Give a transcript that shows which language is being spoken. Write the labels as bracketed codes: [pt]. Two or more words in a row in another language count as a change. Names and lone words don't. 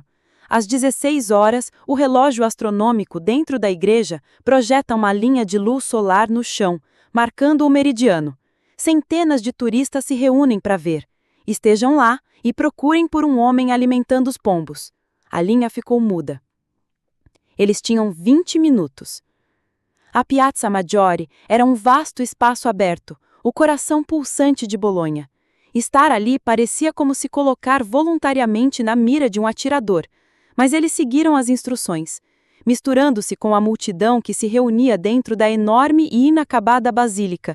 [pt] Às 16 horas, o relógio astronômico dentro da igreja projeta uma linha de luz solar no chão, marcando o meridiano. Centenas de turistas se reúnem para ver. Estejam lá e procurem por um homem alimentando os pombos. A linha ficou muda. Eles tinham 20 minutos. A Piazza Maggiore era um vasto espaço aberto, o coração pulsante de Bolonha. Estar ali parecia como se colocar voluntariamente na mira de um atirador, mas eles seguiram as instruções, misturando-se com a multidão que se reunia dentro da enorme e inacabada basílica.